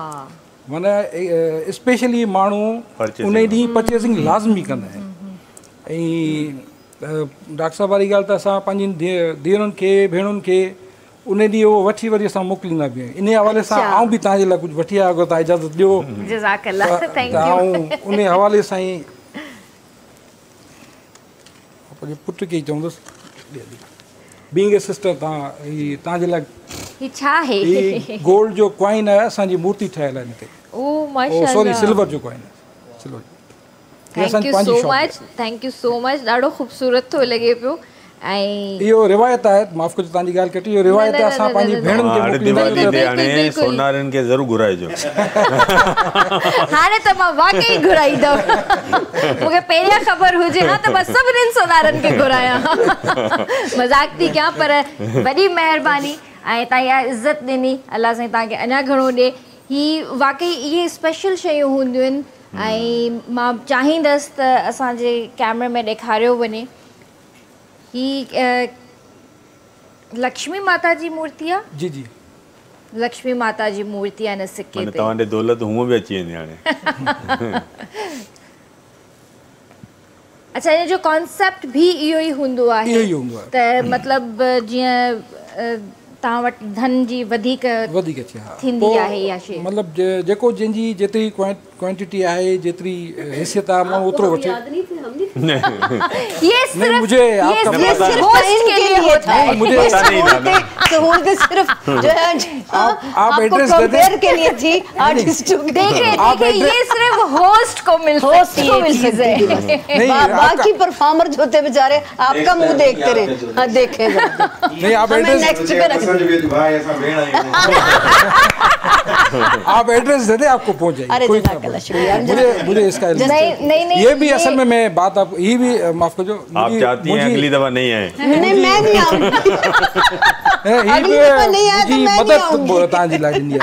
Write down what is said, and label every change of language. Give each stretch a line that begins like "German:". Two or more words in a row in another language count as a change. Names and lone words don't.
Sindhi: माना स्पेशली माण्हू
English: Purchasing।
Sindhi: उन ॾींहुं परचेसिंग लाज़मी कंदा आहिनि ऐं डॉक्टर साहिब वारी ॻाल्हि त असां पंहिंजी धीअरुनि खे भेणुनि खे उन ॾींहुं उहो वठी वरी असां मोकिलींदा बि आहियूं इन हवाले सां अच्छा। आउं बि तव्हांजे लाइ कुझु वठी आयो अगरि तव्हां इजाज़त ॾियो
English: जज़ाकल्लाह thank you
Sindhi: आउं उन हवाले सां ई पंहिंजे पुट खे ई चवंदुसि
English: being a sister
Sindhi: तव्हांजे लाइ ही छा आहे ही गोल्ड जो कॉइन आहे असांजी मूर्ति ठहियल आहे हिन ते ओ सॉरी माशाल्लाह सिल्वर जो कॉइन आहे सिल्वर
English: thank you so much
Sindhi: ॾाढो ख़ूबसूरत थो लॻे पियो ऐं इहो रिवायत आहे माफ़ कजो तव्हांजी ॻाल्हि कटी इहो रिवायत आहे असां पंहिंजी भेणुनि खे हाणे मोकिलींदा दिवाली आहियूं ते हाणे बिल्कुलु। सोनारनि खे ज़रूरु घुराइजो हाणे त मां वाकई घुराईंदमि मूंखे पहिरियां ख़बर हुजे हा त मां सभिनीनि सोनारनि खे घुरायां मज़ाक थी कयां पर वॾी महिरबानी ऐं तव्हां इहा इज़त ॾिनी अलाह साईं तव्हांखे अञा घणो ॾिए ही वाकई इहे स्पेशल शयूं हूंदियूं आहिनि ऐं मां चाहींदसि त असांजे कैमरे में ॾेखारियो वञे ही लक्ष्मी माता जी मूर्ति आहे जी जी लक्ष्मी माता जी मूर्ति आहे हिन सिके माना ते तव्हां ॾे दौलत हूअं बि अची वेंदी हाणे अच्छा हिन जो कॉन्सेप्ट बि इहो ई हूंदो आहे इहो ई हूंदो आहे त मतिलबु जीअं तव्हां वटि धन जी वधीक अचे हा थींदी पोइ आहे इहा शइ मतिलबु जेको जंहिंजी जेतिरी क्वांटिटी आहे जेतिरी हैसियत आहे माण्हू ओतिरो वठे
Urdu: ये सिर्फ مجھے آپ کا ये पता صرف ہوسٹ کے لیے ہوتا ہے मुझे پتا نہیں تھا سہولتیں صرف جو ہے आप आपको ایڈریس دے دیں. کمپیئر کے لیے تھی آرٹسٹوں کے देखिए आप دیکھیے یہ صرف ہوسٹ کو مل होस्ट सकती को है مل سکتی ہے चीजें नहीं, باقی پرفارمر جو ہوتے بیچارے آپ کا منہ دیکھتے رہے ہاں دیکھے ذرا. نہیں آپ हमें एड्रेस نیکسٹ پہ رکھ آپ ایڈریس دے دیں آپ کو پہنچ جائے گی अरे कोई جزاک اللہ، شکریہ. مجھے اس کا علم नहीं یہ بھی اصل میں میں بات آپ یہ بھی
Sindhi: माफ करजो
Urdu: آپ چاہتی ہیں اگلی دفعہ نہیں آئے نہیں میں نہیں آؤں گی اگلی دفعہ نہیں آیا تو میں نہیں मदद आऊंगी।
Sindhi: तव्हांजी लाइ ॾिनी आहे